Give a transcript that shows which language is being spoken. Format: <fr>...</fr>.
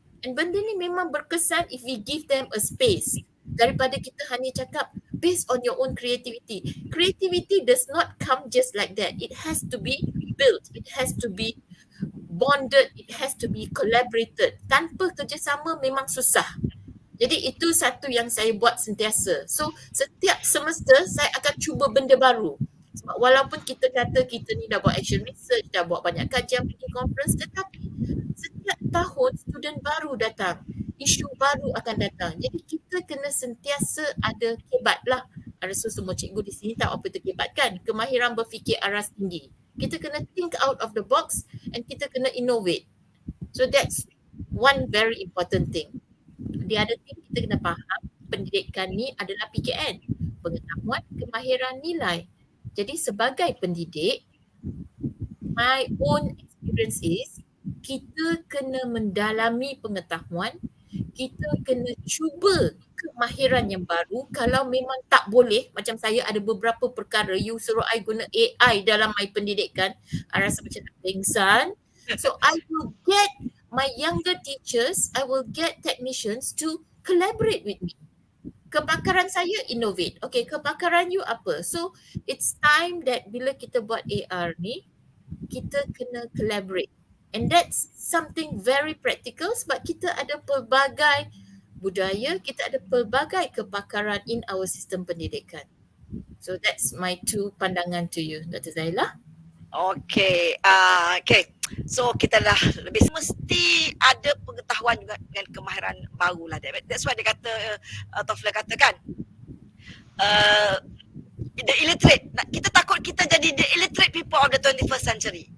<en>And</en> <ms>benda ni memang berkesan</ms> <en>if we give them a space</en> <ms>daripada kita hanya cakap</ms> <en>based on your own creativity. Creativity does not come just like that. It has to be built. It has to be bonded. It has to be collaborated.</en> <ms>Tanpa kerjasama memang susah. Jadi itu satu yang saya buat sentiasa. So setiap semester saya akan cuba benda baru. Sebab walaupun kita kata kita ni dah buat action research, dah buat banyak kajian, pergi conference, tetapi setiap tahun student baru datang. Isu baru akan datang. Jadi kita kena sentiasa ada kebat lah. I rasa semua cikgu di sini tahu apa itu kebat kan? Kemahiran berfikir aras tinggi. Kita kena</ms> <en>think out of the box and</en> <ms>kita kena</ms> <en>innovate. So that's one very important thing. The other thing</en> <ms>kita kena faham, pendidikan ni adalah PKN. Pengetahuan, kemahiran, nilai. Jadi sebagai pendidik,</ms> <en>my own experience is</en> <ms>kita kena mendalami pengetahuan, kita kena cuba kemahiran yang baru. Kalau memang tak boleh, macam saya ada beberapa perkara, you suruh I guna AI dalam my pendidikan, I rasa macam nak pengsan.</ms> <en>So I will get my younger teachers, I will get technicians to collaborate with me.</en> <ms>Kepakaran saya innovate. Okay, kepakaran you apa?</ms> <en>So it's time that</en> <ms>bila kita buat AR ni, kita kena collaborate.</ms> <en>And that's something very practical</en> <ms>sebab kita ada pelbagai budaya, kita ada pelbagai kepakaran in our sistem pendidikan.</ms> <en>So that's my two pandangan to you, Dr. Zailah. Okay, okay.</en> <ms>So kita dah lebih mesti ada pengetahuan juga dengan kemahiran baru lah.</ms> <en>That's why</en> <ms>dia kata,</ms> <en>Tofla katakan, the illiterate.</en> <ms>Kita takut kita jadi</ms> <en>the illiterate people of the 21st century.</en>